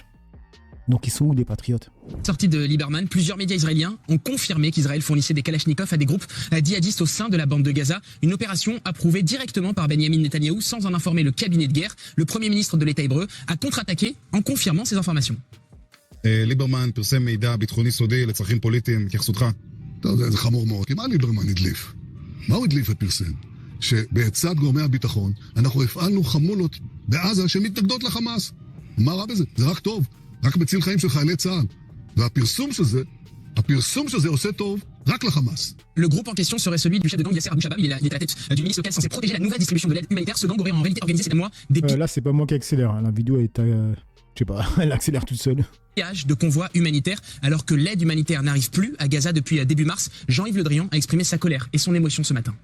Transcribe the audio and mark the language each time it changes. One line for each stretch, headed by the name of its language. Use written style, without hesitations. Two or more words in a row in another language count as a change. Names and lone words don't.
French: Donc ils sont où des patriotes? Sortie de Lieberman, plusieurs médias israéliens ont confirmé qu'Israël fournissait des kalachnikovs à des groupes djihadistes au sein de la bande de Gaza. Une opération approuvée directement par Benjamin Netanyahou sans en informer le cabinet de guerre. Le premier ministre de l'État hébreu a contre-attaqué en confirmant ces informations.
Hebrew: ליברמן פרסם מידע ביטחוני סודי לצרכים פוליטיים, התייחסותך? זה חמור מאוד. כי מה ליברמן הדליף? מה הוא הדליף ופרסם? שבעצת גורמי הביטחון אנחנו הפעלנו חמולות בעזה שמתנגדות לחמאס. מה רע בזה? זה רק טוב. רק מציל חיים של חיילי צה"ל. והפרסום של זה עושה טוב רק לחמאס.
French: Le groupe en question serait celui du chef de gang Yasser Abou Shabab. Il est à la tête du ministre local censé protéger la nouvelle distribution de l'aide humanitaire. Ce gang aurait en réalité organisé ces mois des là, c'est pas moi qui accélère. Hein. La vidéo est... je sais pas, elle accélère toute seule. De convois humanitaires. Alors que l'aide humanitaire n'arrive plus à Gaza depuis début mars, Jean-Yves Le Drian a exprimé sa colère et son émotion ce matin.